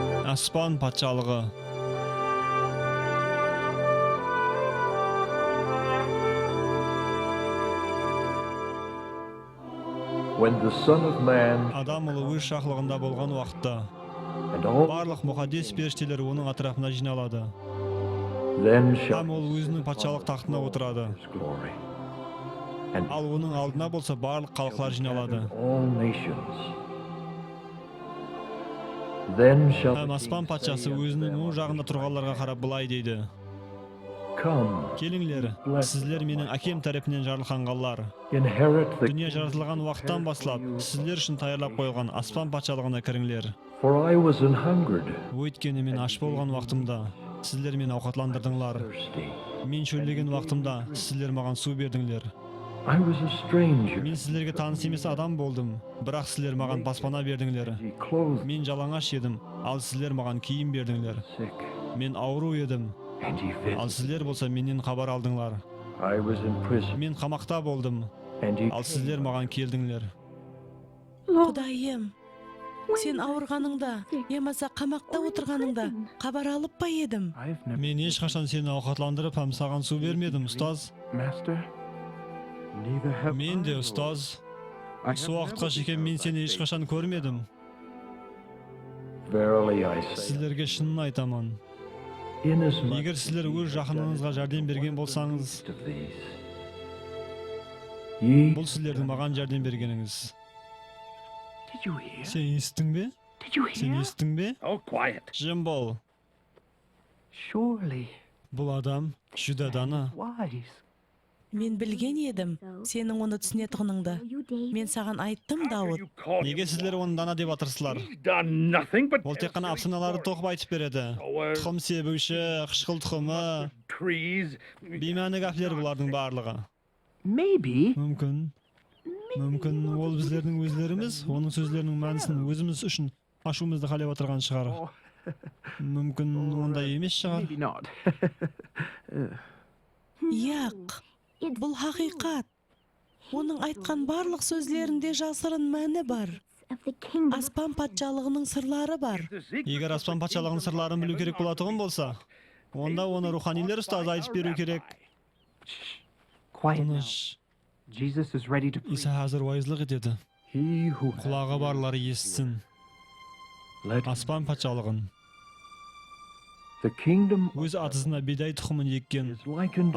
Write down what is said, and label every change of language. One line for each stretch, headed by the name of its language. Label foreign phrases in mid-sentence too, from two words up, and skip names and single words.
Kara-Kalpak: Аспан патшалығы.
English: When the Son of Man
Kara-Kalpak: Адам ұлы өз шақлығында болған уақытта
English: and all
Kara-Kalpak: барлық мұқаддес періштелер оның атрафына жиналады.
English: then shall
Kara-Kalpak: Һәм ол өзінің патшалық тақтына отырады.
English: his glory, and
Kara-Kalpak: Ал оның алдына болса барлық халықтар жиналады.
English: all nations. Then shall
Kara-Kalpak: Һәм
English: the
Kara-Kalpak: аспан
English: King
Kara-Kalpak: патшасы
English: say unto
Kara-Kalpak: өзінің
English: them
Kara-Kalpak: оң
English: on
Kara-Kalpak: жағында
English: his
Kara-Kalpak: тұрғанларға қарап былай дейді:
English: Come,
Kara-Kalpak: Келіңлер, сіздер менің әкем тарапынан жарылқанғанлар.
English: inherit the
Kara-Kalpak: Дүние
English: kingdom
Kara-Kalpak: жаратылған уақыттан
English: prepared
Kara-Kalpak: бастап
English: for you.
Kara-Kalpak: сіздер үшін таярлап қойылған аспан патшалығына кіріңлер.
English: For I was an hungered,
Kara-Kalpak: Өйткені мен аш болған уақытымда сіздер мені ауқатландырдыңлар.
English: thirsty.
Kara-Kalpak: Мен шөлдеген уақытымда сіздер маған су бердіңлер.
English: I was a stranger.
Kara-Kalpak: Мен сіздерге таныс емес адам болдым, бірақ сіздер маған баспана бердіңлер.
English: He clothed
Kara-Kalpak: Мен жалаңаш едім, ал сіздер маған киім бердіңлер.
English: sick,
Kara-Kalpak: Мен ауру едім,
English: and he
Kara-Kalpak: ал
English: visited.
Kara-Kalpak: сіздер болса менен хабар алдыңлар.
English: I was in prison,
Kara-Kalpak: Мен қамақта болдым,
English: and he
Kara-Kalpak: ал сіздер маған келдіңлер. Құдайым, сен ауырғаныңда, емаса қамақта отырғаныңда хабар алып па едім?
English: I've never
Kara-Kalpak: Мен ешқашан сені ауқатландырып, һәм саған су бермедім, ұстаз.
English: Master. Neither have
Kara-Kalpak: Мен де,
English: I, Lord.
Kara-Kalpak: ұстаз.
English: I have
Kara-Kalpak: Осы уақытқа
English: never
Kara-Kalpak: шейін мен
English: beheld
Kara-Kalpak: сені
English: thy
Kara-Kalpak: ешқашан көрмедім.
English: face. Verily I say,
Kara-Kalpak: Сіздерге шынын айтамын.
English: inasmuch
Kara-Kalpak: Егер
English: as
Kara-Kalpak: сіздер
English: ye
Kara-Kalpak: өз
English: have
Kara-Kalpak: жақыныңызға
English: done it
Kara-Kalpak: жәрдем
English: to
Kara-Kalpak: берген
English: one of the
Kara-Kalpak: болсаңыз,
English: least of these, ye
Kara-Kalpak: бұл сіздердің маған жәрдем бергеніңіз.
English: Did you hear?
Kara-Kalpak: Сен естің бе?
English: Did you
Kara-Kalpak: Сен
English: hear?
Kara-Kalpak: естің бе?
English: Oh, quiet.
Kara-Kalpak: Жым бол.
English: Surely
Kara-Kalpak: Бұл адам жүдә дана.
English: wise.
Kara-Kalpak: Мен білген едім, сенің оны түсінетұғыныңды. Мен саған айттым, Дауыт. Неге сіздер оны дана деп атырсызлар?
English: Done nothing but
Kara-Kalpak: Ол тек қана афсаналарды тоқып айтып береді. Тұқым себуші, қышқыл тұқымы,
English: trees.
Kara-Kalpak: беймәні гәплер бұлардың барлығы.
English: Maybe.
Kara-Kalpak: Мүмкін ол біздердің өзлеріміз, оның сөздерінің мәнісін өзіміз үшін ашуымызды қалап отырған шығар. Мүмкін ондай емес шығар.
English: Maybe not.
Kara-Kalpak: Яқ, бұл хақиқат. Оның айтқан барлық сөзлерінде жасырын мәні бар. Аспан патшалығының сырлары бар. Егер аспан патшалығының сырларын білу керек болатұғын болса, онда оны руханилер ұстазы айтып беру керек.
English: Quiet now.
Kara-Kalpak: Тыныш.
English: Jesus is ready to preach.
Kara-Kalpak: Иса әзір уайызлық етеді.
English: He who has
Kara-Kalpak: Құлағы барлары естісін.
English: let
Kara-Kalpak: Аспан патшалығын
English: the kingdom of
Kara-Kalpak: өз атысына бидай тұқымын еккен
English: is likened